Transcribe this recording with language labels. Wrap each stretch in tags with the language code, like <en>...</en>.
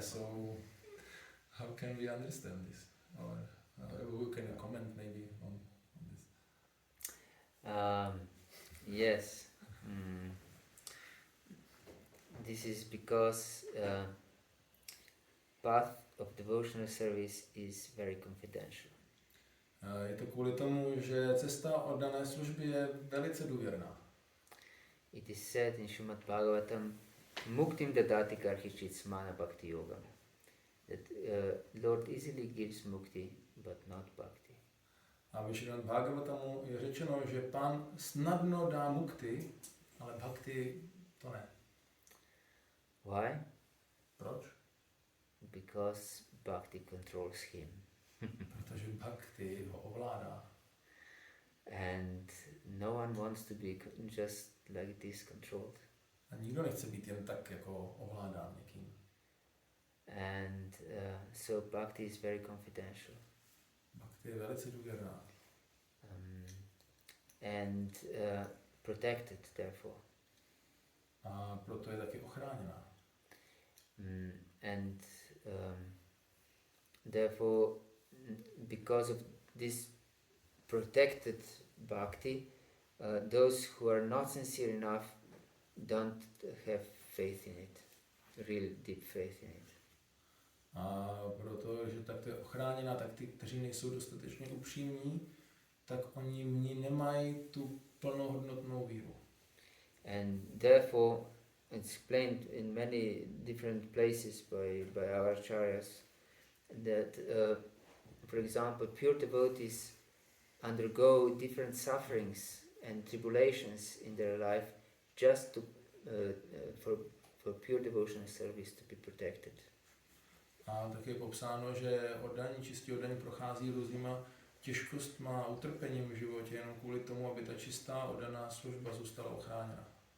<en>So how can we understand this? Or can you comment maybe on this? Yes. This is because path of devotional service is very confidential.</en> <cs>Je to kvůli tomu, že cesta oddané služby je velice důvěrná.</cs> <en>It is said in Srimad Bhagavatam,</en> <sa>Muktim dadati karhichit smana bhakti-yoga.</sa> <en>That Lord easily gives mukti, but not bhakti.</en> <cs>A v Srimad Bhagavatamu je řečeno, že Pán snadno dá mukti, ale bhakti to ne.</cs> <en>Why?</en> <cs>Proč?</cs> <en>Because bhakti controls him.</en> <cs>Protože bhakti ho ovládá.</cs> <en>And no one wants to be just like this controlled.</en> <cs>A nikdo nechce být jen tak jako ovládán někým.</cs> <en>And so bhakti is very confidential.</en> <cs>Bhakti je velice důvěrná.</cs> <en>And protected, therefore.</en> <cs>A proto je taky ochráněná.</cs> <en>And therefore, because of this protected bhakti, those who are not sincere enough don't have faith in it, real deep faith in it.</en> <cs>A protože tak to je ochráněná, tak ty, kteří nejsou dostatečně upřímní, tak oni v ní nemají tu plnohodnotnou víru.</cs> <en>And therefore, it's explained in many different places by our acharyas that, for example, pure devotees undergo different sufferings and tribulations in their life just to, for pure devotional service to be protected.</en> <cs>A tak je popsáno, že čistí oddaní prochází různýma těžkostma a utrpením v životě jenom kvůli tomu, aby ta čistá oddaná služba zůstala ochráněna.</cs>